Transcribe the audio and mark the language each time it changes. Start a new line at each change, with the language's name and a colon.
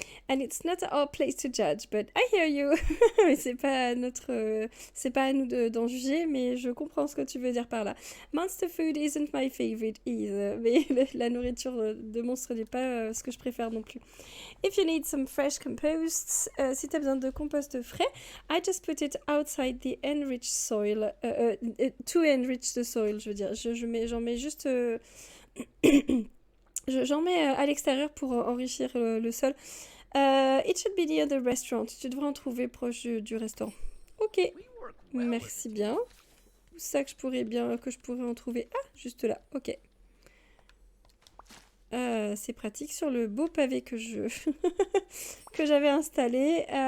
English: And it's not our place to judge, but I hear you.
French: Mais c'est pas à nous d'en juger, mais je comprends ce que tu veux dire par là.
English: Monster food isn't my favorite either.
French: Mais la nourriture de monstre n'est pas ce que je préfère non plus.
English: If you need some fresh compost,
French: si tu as besoin de compost frais,
English: I just put it outside the enriched soil. To enrich the soil,
French: je veux dire. J'en mets juste... J'en mets à l'extérieur pour enrichir le sol.
English: It should be near the restaurant.
French: Tu devrais en trouver proche du restaurant. Ok, merci bien. Où ça que je pourrais en trouver? Ah, juste là, ok. C'est pratique sur le beau pavé que j'avais installé.